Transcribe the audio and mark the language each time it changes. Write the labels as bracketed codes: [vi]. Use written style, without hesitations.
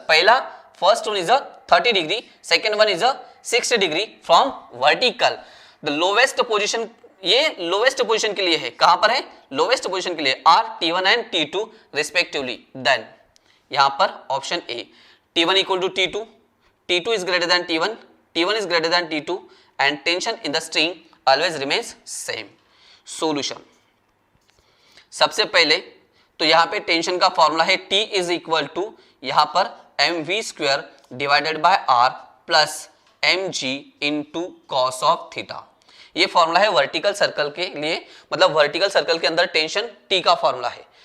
[en] पहला first one is a 30 degree, second one is a 60 degree from vertical. [hi] The lowest position, ये lowest position के लिए है। कहां पर है? लोवेस्ट पोजीशन के लिए are T1 and T2 respectively. [en] Then यहां पर option A T1 equal to T2, T2 is greater than T1, T1 is greater than T2 and tension in the string always remains same. Solution. [hi] सबसे पहले तो यहाँ पे tension का formula है [en] T is equal to [hi] यहाँ पर mv square divided by r plus mg into cos of theta. ये फॉर्मूला है वर्टिकल सर्कल के लिए, मतलब वर्टिकल सर्कल के अंदर टेंशन T का फॉर्मूला है।